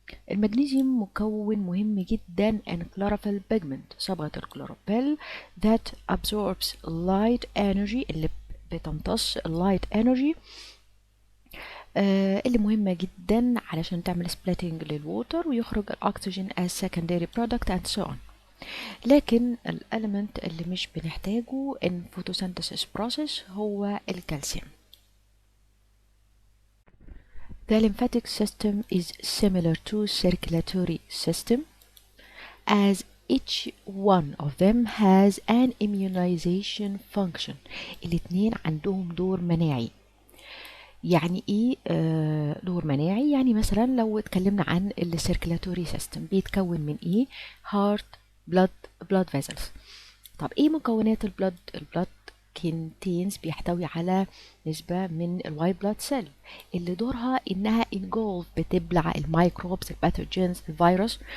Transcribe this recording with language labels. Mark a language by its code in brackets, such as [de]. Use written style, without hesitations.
[ar] المغنيسيوم مكون مهم جدا [en] in chlorophyll pigment، [ar] صبغة الكلوروفيل [en] that absorbs light energy [ar] اللي بتمتص light energy اللي مهمة جدا علشان تعمل splitting للووتر ويخرج الأكسجين [en] as secondary product and so on. [ar] لكن الاليمنت اللي مش بنحتاجه [en] in photosynthesis process [ar] هو الكالسيوم. [en] The lymphatic system is similar to circulatory system as each one of them has an immunization function. [ar] الاتنين عندهم دور مناعي. يعني ايه دور مناعي؟ يعني مثلا لو اتكلمنا عن السيركيلاتوري سيستم بيتكون من ايه؟ هارت، بلاد فيزلز. طب ايه مكونات البلاد؟ البلاد كونتينز بيحتوي على نسبة من الوايت بلاد سيل اللي دورها انها انجولف بتبلع الميكروبس، الباثوجينز، الفيروس.